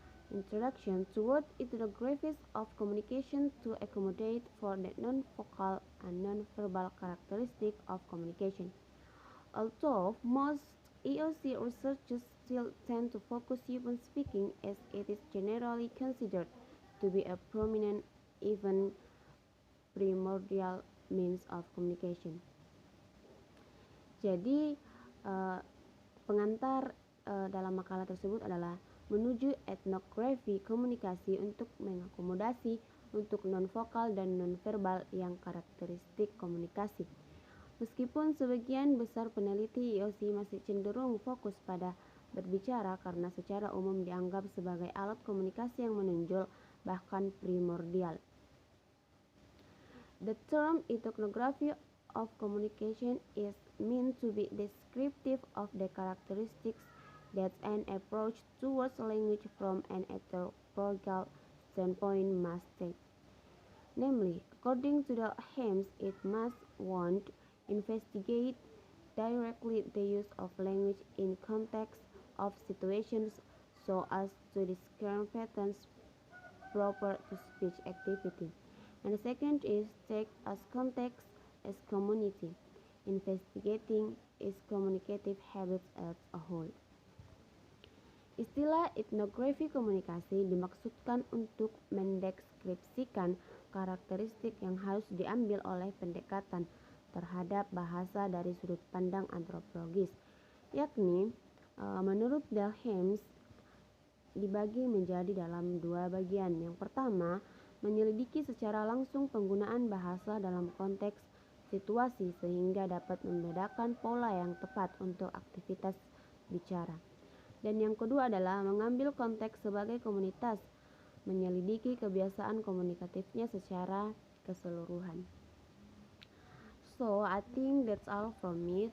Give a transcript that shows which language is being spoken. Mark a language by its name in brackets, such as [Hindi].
[English] Introduction to what ethnographies of communication to accommodate for the non-vocal and non-verbal characteristic of communication. Although most EOC researchers still tend to focus upon speaking as it is generally considered to be a prominent, even primordial means of communication. [Indonesian] Jadi pengantar dalam makalah tersebut adalah menuju etnografi komunikasi untuk mengakomodasi untuk non-vokal dan non-verbal yang karakteristik komunikasi. Meskipun sebagian besar peneliti IOC masih cenderung fokus pada berbicara karena secara umum dianggap sebagai alat komunikasi yang menonjol bahkan primordial. [English] The term ethnography of communication is meant to be descriptive of the characteristics that an approach towards language from an anthropological standpoint must take. Namely, according to the Hames, it must 1. Investigate directly the use of language in context of situations so as to discern patterns proper to speech activity. And the second is take as context as community, investigating its communicative habits as a whole. [Indonesian] Istilah etnografi komunikasi dimaksudkan untuk mendeskripsikan karakteristik yang harus diambil oleh pendekatan terhadap bahasa dari sudut pandang antropologis, yakni menurut Delhames dibagi menjadi dalam dua bagian. Yang pertama, menyelidiki secara langsung penggunaan bahasa dalam konteks situasi sehingga dapat membedakan pola yang tepat untuk aktivitas bicara. Dan yang kedua adalah mengambil konteks sebagai komunitas, menyelidiki kebiasaan komunikatifnya secara keseluruhan. [English] So, I think that's all from me.